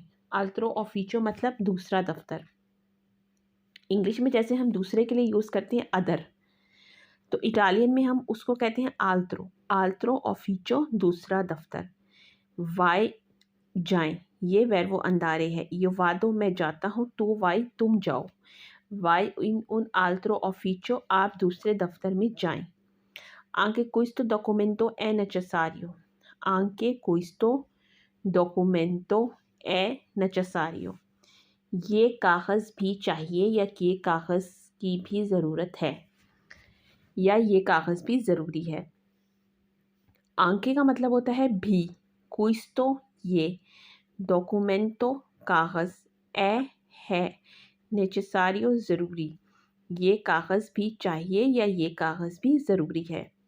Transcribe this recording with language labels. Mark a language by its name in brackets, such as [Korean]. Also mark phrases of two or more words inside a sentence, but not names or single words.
[Italian] altro ufficio [Urdu] مطلب دوسرا دفتر۔ انگلش میں جیسے ہم دوسرے کے لیے یوز کرتے ہیں اَدر، تو اٹالین میں ہم اس کو کہتے ہیں آلترو. [Italian] altro ufficio [Urdu] دوسرا دفتر۔ وائی جائیں، یہ وربو اندارے ہے. یہ وادو میں جاتا ہوں، تو وائی تم جاؤ. [Italian] vai in un altro ufficio, [Urdu] آپ دوسرے دفتر میں جائیں. [Italian] anche questo documento è necessario. anche questo documento è necessario, [Urdu] یہ کاغذ بھی چاہیے یا یہ کاغذ کی بھی ضرورت ہے یا یہ کاغذ بھی ضروری ہے. آنکے کا مطلب ہوتا ہے بھی، questo یہ، documento کاغذ، ہے، necessario ضروری، یہ کاغذ بھی چاہیے یا یہ کاغذ بھی ضروری ہے.